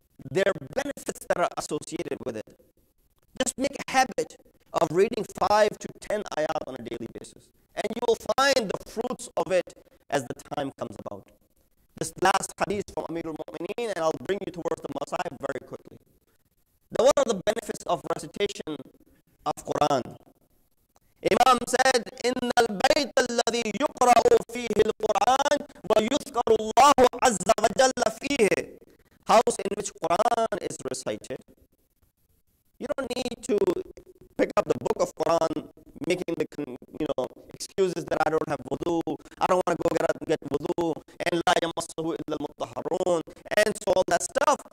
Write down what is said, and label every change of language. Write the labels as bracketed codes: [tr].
[en] There are benefits that are associated with it. Just make a habit of reading 5 to 10 ayat on a daily basis. And you will find the fruits of it as the time comes about. This last hadith from Amirul Mu'mineen, and I'll bring you towards the Masahib very quickly. Now, what are the benefits of recitation of Quran? Imam said, [ar] إِنَّ الْبَيْتَ الَّذِي يُقْرَأُ فِيهِ الْقُرْآنِ وَيُذْكَرُ اللَّهُ عَزَّ وَجَلَّ فِيهِ. [en] House in which Quran is recited. You don't need to pick up the book of Quran, making the excuses that I don't have wudu, I don't want to go get wudu, and [ar] la yamassuhu illa al-mutahharun, [en] and so all that stuff.